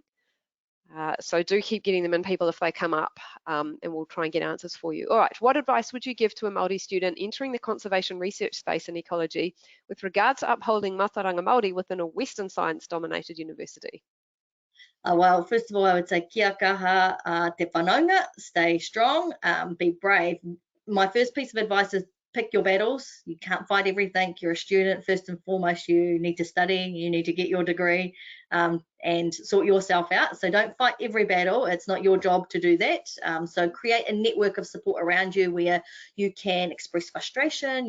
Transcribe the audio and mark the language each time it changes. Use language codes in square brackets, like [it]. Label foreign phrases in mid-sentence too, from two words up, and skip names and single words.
[en] So do keep getting them in, people, if they come up, and we'll try and get answers for you. All right, what advice would you give to a Māori student entering the conservation research space in ecology with regard to upholding [mi] mātauranga Māori [en] within a Western science-dominated university? Well, first of all, I would say [mi] kia kaha te whanaunga, [en] stay strong, be brave. My first piece of advice is pick your battles. You can't fight everything. You're a student. First and foremost, you need to study. You need to get your degree and sort yourself out. So don't fight every battle. It's not your job to do that. So create a network of support around you where you can express frustration.